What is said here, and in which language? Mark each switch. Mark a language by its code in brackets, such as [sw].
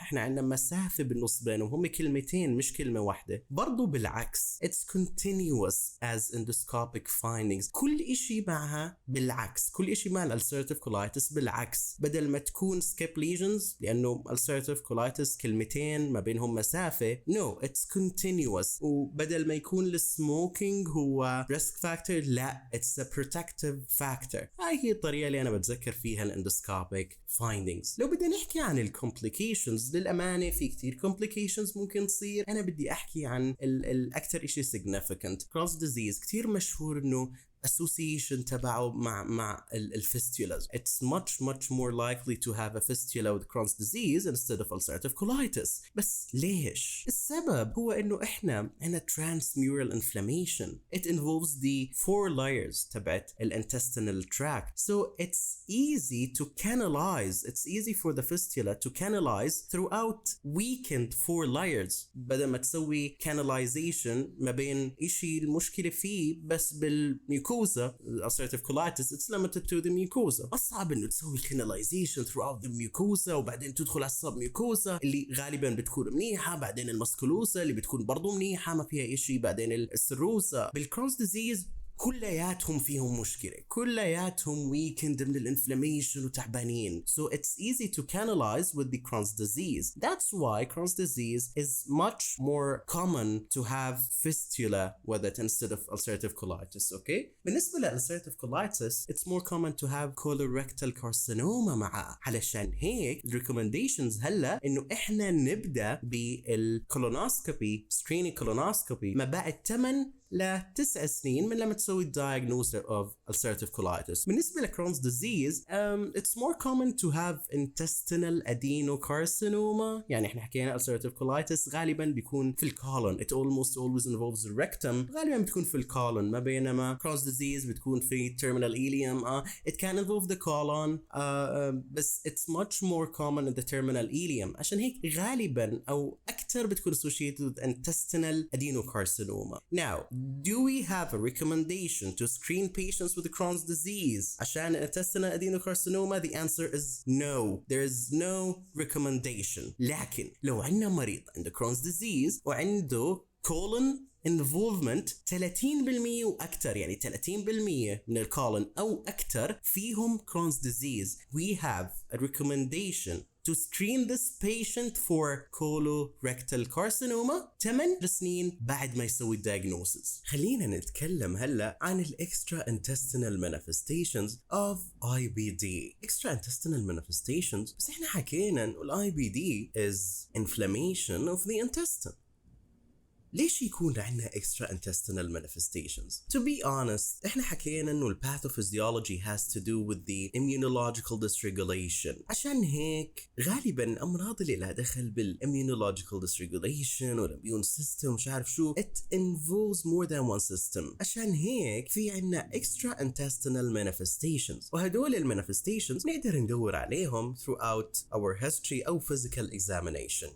[ar] احنا عندنا مسافه بالنص بينهم هم كلمتين مش كلمه واحده. برضو بالعكس [en] it's continuous as endoscopic findings. [ar] كل إشي معها بالعكس كل إشي مع الألسرتيف كولايتس بالعكس. بدل ما تكون skip lesions لأنه ulcerative colitis كلمتين ما بينهم مسافة. [en] No, it's continuous. [ar] وبدل ما يكون السموكينج هو risk factor لا [en] it's a protective factor. [ar] هاي هي الطريقة اللي أنا بتذكر فيها الاندوسكوبيك findings. لو بدنا نحكي عن الكومبليكيشنز للأمانة في كتير complications ممكن تصير. أنا بدي أحكي عن الأكثر إشي significant. Crohn's disease كتير مشهور إنه association تبعه مع الفيستولاز. [en] It's much more likely to have a fistula with Crohn's disease instead of ulcerative colitis. [ar] بس ليش؟ السبب هو إنه إحنا عنا transmural inflammation. [en] It involves the 4 layers [ar] تبعت [en] الintestinal tract. So it's easy to canalize. It's easy for the fistula to canalize throughout weakened 4 layers. [ar] بدل ما تسوي canalization ما بين إشي المشكلة فيه بس بالميكوزا ulcerative colitis [en] it's limited to the mucosa. [ar] أصعب إنه تسوي canalization [en] throughout the mucosa [ar] وبعدين تدخل على السب mucosa اللي غالبا بتكون منيحة، بعدين المسكولوسا اللي بتكون برضو منيحة ما فيها إشي، بعدين السروسا. بالكرونز ديزيز كلياتهم فيهم مشكلة، كلياتهم weakened من الانفلاميشن وتعبانين. [en] So it's easy to canalize with the Crohn's disease. That's why Crohn's disease is much more common to have fistula with it instead of ulcerative colitis. Okay? [ar] بالنسبة [en] لulcerative colitis it's more common to have colorectal carcinoma معاه. [ar] علشان هيك recommendations هلا إنه إحنا نبدأ بالكولونوسكوبي screening colonoscopy ما بعد 8 ل9 سنين من لما تسوي diagnosis of ulcerative colitis. بالنسبة [en] لCrohn's disease it's more common to have intestinal adenocarcinoma. [ar] يعني احنا حكينا ulcerative colitis غالبا بيكون في الكولون. [en] It almost always involves the rectum. [ar] غالبا بتكون في الكولون، ما بينما Crohn's disease بتكون في terminal ileum. [en] It can involve the colon [ar] بس [en] it's much more common in the terminal ileum. [ar] عشان هيك غالبا أو أكثر بتكون [en] associated with intestinal adenocarcinoma. Now, do we have a recommendation to screen patients with Crohn's disease [ar] عشان [en] intestinal adenocarcinoma? The answer is no. There is no recommendation. [ar] لكن لو عندنا مريض عنده Crohn's disease وعنده colon involvement 30% وأكثر، يعني 30% من الكولون أو أكثر فيهم Crohn's disease, [en] we have a recommendation to screen this patient for colorectal carcinoma [ar] 8 سنين بعد ما يسوي diagnosis. خلينا نتكلم هلا عن ال extra-intestinal manifestations of IBD. [en] Extra-intestinal manifestations [ar] بس احنا حكينا انه ال [en] IBD is inflammation of the intestine. [ar] ليش يكون عندنا [en] extra intestinal manifestations؟ To be honest [ar] احنا حكينا انه ال [en] pathophysiology has to do with the immunological dysregulation. [ar] عشان هيك غالبا امراض اللي لها دخل بال immunological dysregulation والimmune system مش عارف شو [en] it involves more than one system. [ar] عشان هيك في عندنا extra intestinal manifestations، وهدول ال manifestations نقدر ندور عليهم [en] throughout our history [ar] او physical examination.